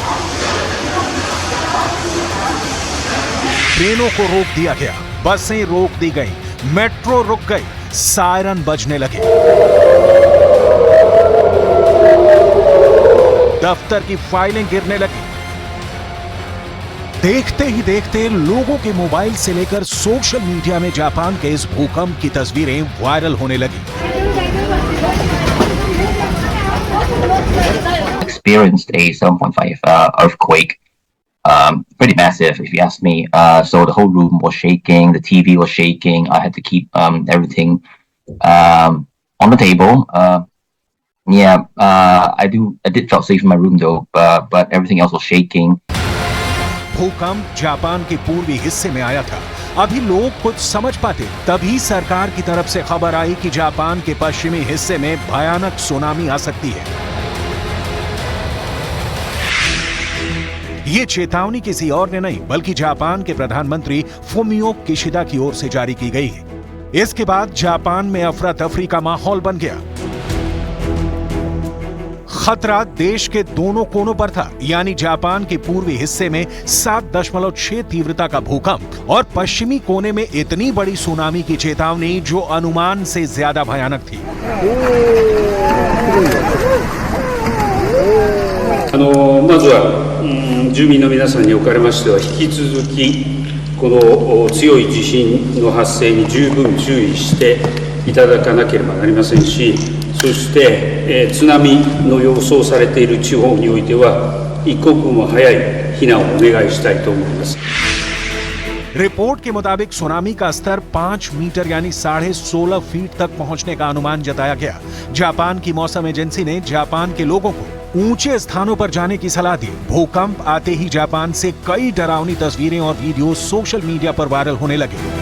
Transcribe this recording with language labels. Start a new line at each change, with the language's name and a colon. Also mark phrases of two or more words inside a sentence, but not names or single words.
Hindi: ट्रेनों को रोक दिया गया, बसें रोक दी गई, मेट्रो रुक गई, सायरन बजने लगे। दफ्तर की फाइलें गिरने लगी। देखते ही देखते लोगों के मोबाइल से लेकर
English: social media
Hindi: में जापान के इस भूकंप की तस्वीरें वायरल होने लगी।
English: Experienced a 7.5 earthquake, pretty massive if you ask me. So the whole room was shaking, the TV was shaking. I had to keep everything on the table. I did feel safe in my room though, but everything else was shaking.
Hindi: भूकंप जापान के पूर्वी हिस्से में आया था। अभी लोग कुछ समझ पाते तभी सरकार की तरफ से खबर आई कि जापान के पश्चिमी हिस्से में भयानक सुनामी आ सकती है। ये चेतावनी किसी और ने नहीं बल्कि जापान के प्रधानमंत्री फुमियो किशिदा की ओर से जारी की गई है। इसके बाद जापान में अफरा तफरी का माहौल बन गया। खतरा देश के दोनों कोनों पर था, यानी जापान के पूर्वी हिस्से में 7.6 तीव्रता का भूकंप और पश्चिमी कोने में इतनी बड़ी सुनामी की चेतावनी जो अनुमान से ज्यादा भयानक थी।
Japanese: まずは住民の皆さんにおかれましては引き続きこの強い地震の発生に十分注意していただかなければなりませんし、そして津波の予想されている地方においては一刻も早い避難をお願いしたいと思います。
Hindi: रिपोर्ट के मुताबिक सुनामी का स्तर 5 मीटर यानी 16.5 फीट तक पहुंचने का अनुमान जताया गया। जापान की मौसम एजेंसी ने जापान के लोगों को ऊंचे स्थानों पर जाने की सलाह दी। भूकंप आते ही जापान से कई डरावनी तस्वीरें और वीडियो
English: social media
Hindi: पर वायरल होने लगे।